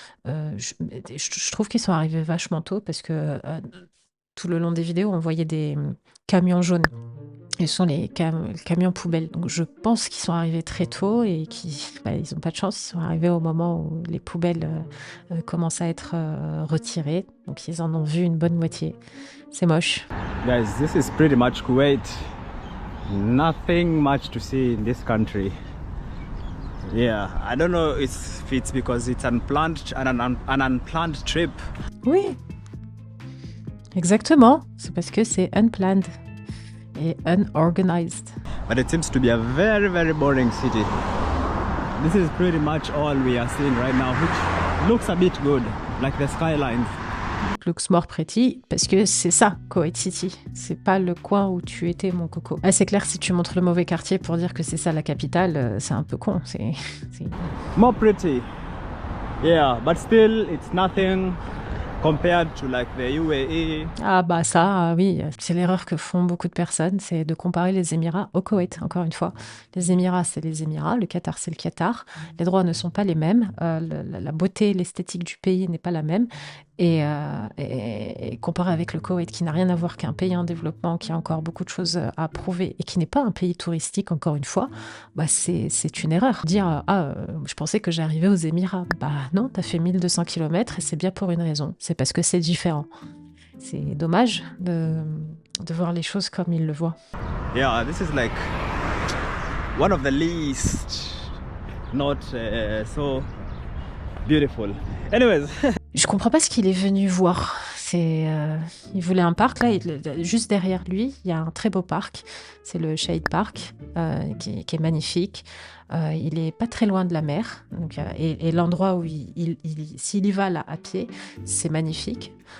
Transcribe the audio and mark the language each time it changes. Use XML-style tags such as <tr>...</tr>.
<fr>Je trouve qu'ils sont arrivés vachement tôt parce que tout le long des vidéos, on voyait des camions jaunes. Ce sont les camions poubelles. Donc je pense qu'ils sont arrivés très tôt et ils n'ont pas de chance. Ils sont arrivés au moment où les poubelles commencent à être retirées. Donc ils en ont vu une bonne moitié. C'est moche.</fr> <en>Guys, this is pretty much Kuwait. Nothing much to see in this country. Yeah, I don't know if it's because it's an unplanned trip.</en> <fr>Oui, exactement. C'est parce que c'est unplanned et unorganized.</fr> <en>But it seems to be a very, very boring city. This is pretty much all we are seeing right now, looks a bit good, like the skylines. Looks more pretty,</en> <fr>parce que c'est ça, Kuwait City. C'est pas le coin où tu étais, mon coco. Ah, c'est clair, si tu montres le mauvais quartier pour dire que c'est ça la capitale, c'est un peu con. C'est...</fr> <en>More pretty. Yeah, but still, it's nothing compared to like the UAE.</en> <fr>Ah bah ça, oui, c'est l'erreur que font beaucoup de personnes, c'est de comparer les Émirats au Koweït, encore une fois. Les Émirats, c'est les Émirats, le Qatar, c'est le Qatar. Les droits ne sont pas les mêmes, la beauté, l'esthétique du pays n'est pas la même. Et comparé avec le Koweït, qui n'a rien à voir qu'un pays en développement, qui a encore beaucoup de choses à prouver et qui n'est pas un pays touristique, encore une fois, bah c'est une erreur. Dire je pensais que j'arrivais aux Émirats. Bah non, t'as fait 1200 km et c'est bien pour une raison. C'est parce que c'est différent. C'est dommage de voir les choses comme ils le voient.</fr> <en>Yeah, this is like one of the least not so beautiful. Anyways.</en> <fr>Je comprends pas ce qu'il est venu voir. Il voulait un parc, là, juste derrière lui, il y a un très beau parc. C'est le Shahid Park, qui est magnifique. Il est pas très loin de la mer. Donc, et l'endroit où s'il y va là à pied, c'est magnifique.</fr>